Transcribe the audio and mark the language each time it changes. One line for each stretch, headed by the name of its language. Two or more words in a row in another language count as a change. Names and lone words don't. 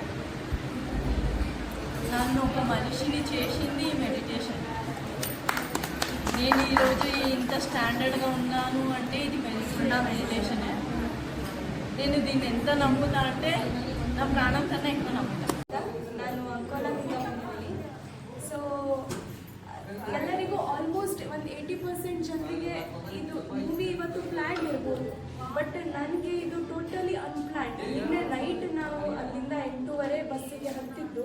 Telugu: నన్ను ఒక మనిషిని చేసింది ఈ మెడిటేషన్. నేను ఈరోజు ఇంత స్టాండర్డ్గా ఉన్నాను అంటే ఇది మెడిటేషనే. నేను దీన్ని ఎంత నమ్ముతా అంటే నా ప్రాణం కన్నా ఎక్కువ నమ్ముతాను.
Kannada: ನಾನು ಅಂಕೋಲಾದಿಂದ ಬಂದಿದ್ದೀನಿ. ಸೊ ಎಲ್ಲರಿಗೂ ಆಲ್ಮೋಸ್ಟ್ ಒಂದು 80% ಜನರಿಗೆ ಇದು ಮೂವಿ ಇವತ್ತು ಪ್ಲ್ಯಾನ್ ಇರ್ಬೋದು, ಬಟ್ ನನಗೆ ಇದು
English: totally unplan.
Kannada: ನಿನ್ನೆ ನೈಟ್ ನಾವು ಅಲ್ಲಿಂದ 8:30 ಬಸ್ಸಿಗೆ ಹತ್ತಿದ್ದು.